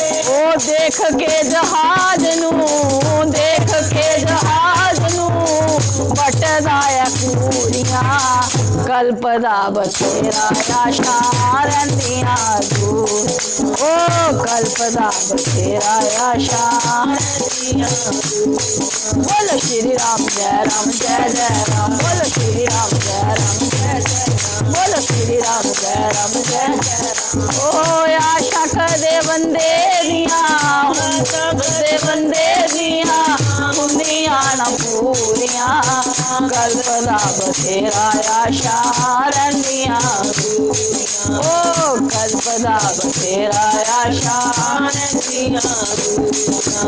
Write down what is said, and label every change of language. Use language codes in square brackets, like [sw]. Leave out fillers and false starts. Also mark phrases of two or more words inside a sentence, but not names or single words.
[pa] ਓ ਦੇਖ ਕੇ ਜਹਾਜ਼ ਨੂ, ਦੇਖ ਕੇ ਜਹਾਜ਼ ਨੂ ਬਟਦਾ ਹੈ ਪੂਰਿਯਾਂ, ਕਲਪਦਾ ਬਥੇਰਾ ਆਸ਼ਾਂ ਰਹਿੰਦਿਯਾਂ ਅਧੂਰਿਯਾਂ। ਓ ਕਲਪਦਾ ਬਥੇਰਾ ਆਸ਼ਾਂ ਰਹਿੰਦਿਯਾਂ ਅਧੂਰਿਯਾਂ। [hi] बोलो श्री राम जय जय राम, बोलो श्री राम जय जय राम, बोलो श्री राम जय जय राम। [pa] ਓ ਆਸ਼ਾ ਕਦੇ ਬੰਦੇ ਦਿਯਾਂ, ਆਸ਼ਾ ਕਦੇ ਬੰਦੇ ਦਿਯਾਂ ਹੁੰਦਿਯਾਂ ਨ ਪੂਰਿਯਾਂ, ਕਲਪਦਾ ਬਥੇਰਾ ਆਸ਼ਾਂ ਰਹਿੰਦਿਯਾਂ ਅਧੂਰਿਯਾਂ। ਓ ਕਲਪਦਾ ਬਥੇਰਾ ਆਸ਼ਾਂ ਰਹਿੰਦਿਯਾਂ ਅਧੂਰਿਯਾਂ।